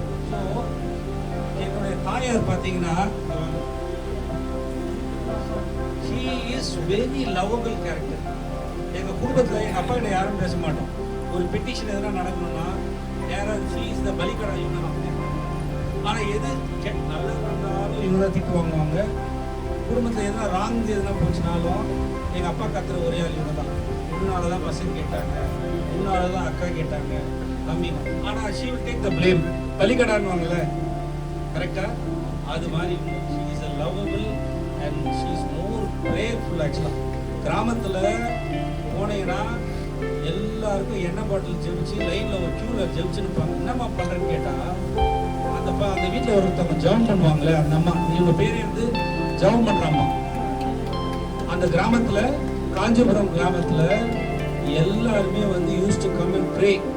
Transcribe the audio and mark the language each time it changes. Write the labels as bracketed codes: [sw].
[ta] So என்னுடைய தாயார் பார்த்தீங்கன்னா [en] he is very lovable character. [ta] எங்கள் குடும்பத்தில் எங்கள் அப்பா கிட்ட யாரும் பேச மாட்டோம். ஒரு பெட்டிஷன் எதனா நடக்கணும்னா யாராவது [en] she is the [ta] பலிக்கடா இவங்க தான். ஆனால் எது நல்லது நடந்தாலும் இவங்க தான் திட்டு வாங்குவாங்க. குடும்பத்தில் எதனா ராங் எதனா போச்சுனாலும் எங்கள் அப்பா கத்துற ஒரே ஆள் இவங்க தான். உன்னால தான் பசங்க கேட்டாங்க, உன்னால தான் அக்கா கேட்டாங்க, தம்பி. [en] ஆனால் she will take the blame. [ta] பலிக்கடான்னுவாங்கல்ல, கரெக்டாக அது மாதிரி [en] she is a lovable and she is more prayerful actually. [ta] கிராமத்தில் போனீங்கன்னா எல்லாருக்கும் எண்ணெய் பாட்டில் ஜெபிச்சு லைனில் ஒரு க்யூவில் ஜெபிச்சுருப்பாங்க. என்னம்மா பண்ணுறேன்னு கேட்டால் அந்த வீட்டில் ஒருத்தவங்க ஜெபம் பண்ணுவாங்களே, அந்த அம்மா, இவங்க பேர் இருந்து ஜெபம் பண்ணுறாம்மா. அந்த கிராமத்தில், காஞ்சிபுரம் கிராமத்தில் எல்லாருமே வந்து [en] Use to come and pray.